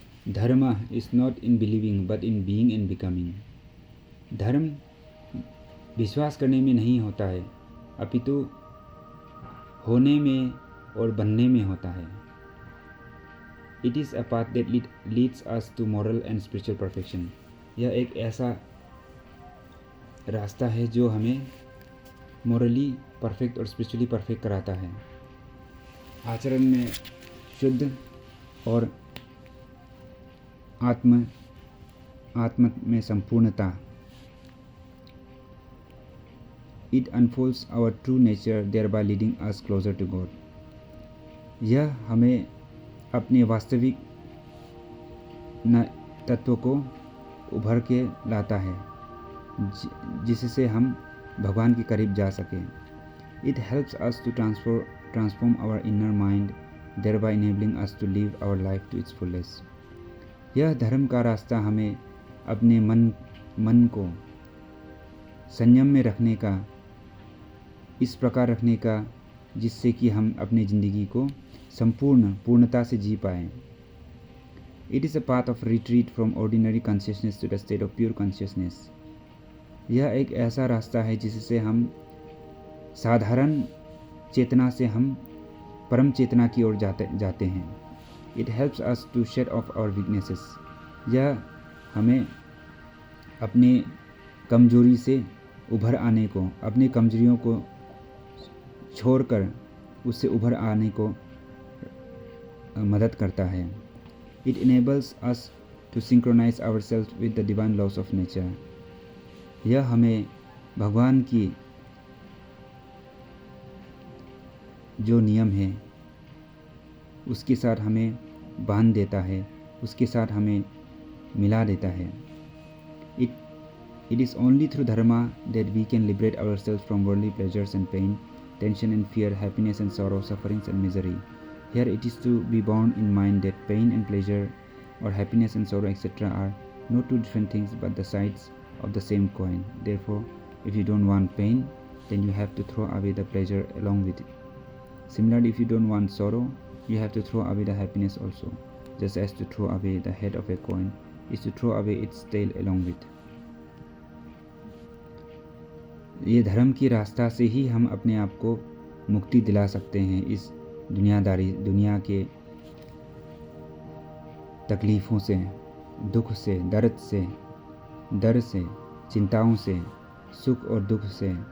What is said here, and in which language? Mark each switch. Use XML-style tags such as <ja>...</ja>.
<en>Dharma is not in believing but in being and becoming.</en> <hi>धर्म विश्वास करने में नहीं होता है, अपितु होने में और बनने में होता है.</hi> <en>It is a path that leads us to moral and spiritual perfection.</en> <hi>यह एक ऐसा रास्ता है जो हमें</hi> <en>morally perfect</en> <hi>और</hi> <en>spiritually perfect</en> <hi>कराता है. आचरण में शुद्ध और आत्म में संपूर्णता.</hi> <en>It unfolds our true nature, thereby leading us closer to God.</en> <hi>यह हमें अपने वास्तविक तत्व को उभर के लाता है, जिससे हम भगवान के करीब जा सकें.</hi> <en>It helps us to transform our inner mind, thereby enabling us to live our life to its fullest.</en> <hi>यह धर्म का रास्ता हमें अपने मन को संयम में रखने का, इस प्रकार रखने का जिससे कि हम अपनी ज़िंदगी को पूर्णता से जी पाएँ.</hi> <en>It is a path of retreat from ordinary consciousness to the state of pure consciousness.</en> <hi>यह एक ऐसा रास्ता है जिससे हम साधारण चेतना से हम परम चेतना की ओर जाते हैं.</hi> <en>It helps us to shed off our weaknesses.</en> <hi>यह हमें अपने कमजोरी से उभर आने को, अपनी कमजोरियों को छोड़कर उससे उभर आने को मदद करता है.</hi> <en>It enables us to synchronize ourselves with the divine laws of nature.</en> <hi>यह हमें भगवान की जो नियम है उसके साथ हमें बांध देता है, उसके साथ हमें मिला देता है.</hi> <en>It is only through dharma that we can liberate ourselves from worldly pleasures and pain, tension and fear, happiness and sorrow, sufferings and misery. Here it is to be borne in mind that pain and pleasure or happiness and sorrow etc. are not two different things but the sides of the same coin. Therefore, if you don't want pain, then you have to throw away the pleasure along with it. Similarly, if you don't want sorrow, you have to throw away the happiness also, just as to throw away the head of a coin is to throw away its tail along with.</en> <hi>ये धर्म की रास्ता से ही हम अपने आप को मुक्ति दिला सकते हैं इस दुनिया के तकलीफ़ों से, दुख से, डर से, चिंताओं से, सुख और दुख से.</hi>